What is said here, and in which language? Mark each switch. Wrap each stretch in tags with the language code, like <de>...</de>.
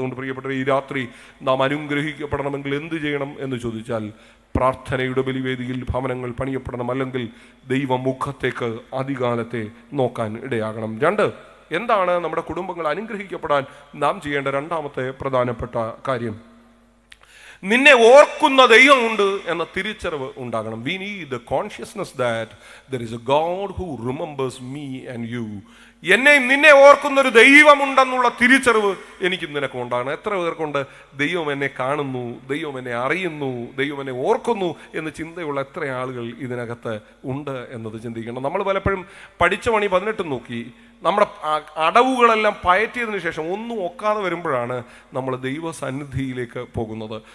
<ml>അതുകൊണ്ട് പ്രിയപ്പെട്ടവരെ, ഈ രാത്രി നാം അനുഗ്രഹിക്കപ്പെടണമെങ്കിൽ എന്ത് ചെയ്യണം എന്ന് ചോദിച്ചാൽ, പ്രാർത്ഥനയുടെ ബലിവേദിയിൽ ഭവനങ്ങൾ പണിയപ്പെടണം, അല്ലെങ്കിൽ ദൈവമുഖത്തേക്ക് അധികാലത്തെ നോക്കാൻ ഇടയാകണം. 2, എന്താണ് നമ്മുടെ കുടുംബങ്ങൾ അനുഗ്രഹിക്കപ്പെടാൻ നാം ചെയ്യേണ്ട രണ്ടാമത്തെ പ്രധാനപ്പെട്ട കാര്യം? നിന്നെ ഓർക്കുന്ന ദൈവമുണ്ട് എന്ന തിരിച്ചറിവ് ഉണ്ടാകണം.</ml> <en>We need the consciousness that there is a God who remembers me and you.</en> <ml>എന്നെയും നിന്നെ ഓർക്കുന്ന ഒരു ദൈവമുണ്ടെന്നുള്ള തിരിച്ചറിവ് എനിക്കും നിനക്കും ഉണ്ടാകണം. എത്ര പേർക്കുണ്ട് ദൈവം എന്നെ കാണുന്നു, ദൈവം എന്നെ അറിയുന്നു, ദൈവം എന്നെ ഓർക്കുന്നു എന്ന് ചിന്തയുള്ള എത്ര ആളുകൾ ഇതിനകത്ത് ഉണ്ട് എന്നത് ചിന്തിക്കണം. നമ്മൾ പലപ്പോഴും പഠിച്ച പണി 18 നോക്കി നമ്മുടെ അടവുകളെല്ലാം പയറ്റിയതിനു ശേഷം ഒന്നും ഒക്കാതെ വരുമ്പോഴാണ് നമ്മൾ ദൈവസന്നിധിയിലേക്ക് പോകുന്നത്.</ml>